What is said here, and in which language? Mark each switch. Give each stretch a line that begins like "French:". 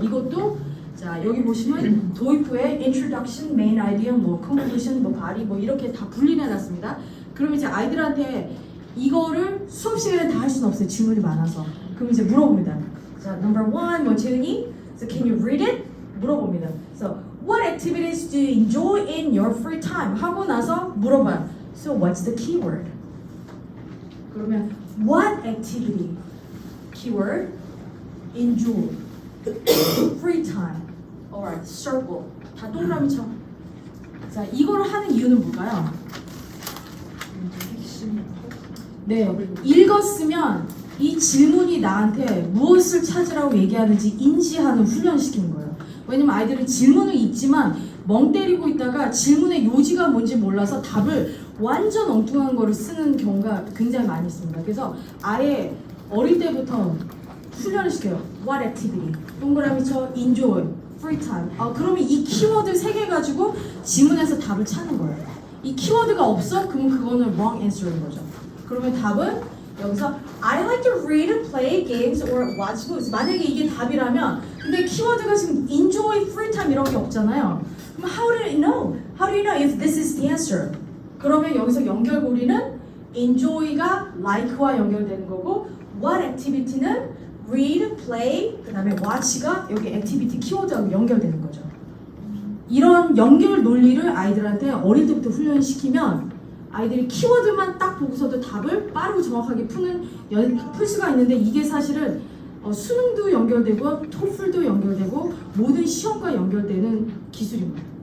Korean: 이것도 자, 여기 보시면 도입부에 introduction, main idea, conclusion, body 이렇게 다 분리해 놨습니다. 그럼 이제 아이들한테 이거를 수업 시간에 다 할 수는 없어요. 질문이 많아서. 그럼 이제 물어봅니다. 자, number 1, 뭐 재은이?
English: So can you read it?
Korean: 물어봅니다.
English: So what activities do you enjoy in your free time?
Korean: 하고 나서 물어봐요.
English: So what's the keyword?
Korean: 그러면
English: what activity? Keyword enjoy. free time. Alright, circle.
Korean: 다 동그라미처럼. 자, 이걸 하는 이유는 뭘까요? 네, 읽었으면 이 질문이 나한테 무엇을 찾으라고 얘기하는지 인지하는 훈련시키는 거예요. 왜냐면 아이들은 질문을 읽지만 멍 때리고 있다가 질문의 요지가 뭔지 몰라서 답을 완전 엉뚱한 거를 쓰는 경우가 굉장히 많이 있습니다. 그래서 아예 어릴 때부터 훈련을 시켜요.
English: What activity?
Korean: 동그라미 쳐 enjoy, free time. 그러면 이 키워드 3개 가지고 지문에서 답을 찾는 거예요. 이 키워드가 없어? 그러면 그거는 wrong answer인 거죠. 그러면 답은 여기서
English: I like to read, play games, or watch movies.
Korean: 만약에 이게 답이라면 근데 키워드가 지금 enjoy, free time 이런 게 없잖아요. 그럼
English: how do you know? How do you know if this is the answer?
Korean: 그러면 여기서 연결고리는 enjoy가 like와 연결되는 거고 what activity는 read, play, 그 다음에 watch가 여기 activity 키워드하고 연결되는 거죠. 이런 연결 논리를 아이들한테 어릴 때부터 훈련시키면 아이들이 키워드만 딱 보고서도 답을 빠르고 정확하게 풀 수가 있는데 이게 사실은 수능도 연결되고 토플도 연결되고 모든 시험과 연결되는 기술입니다.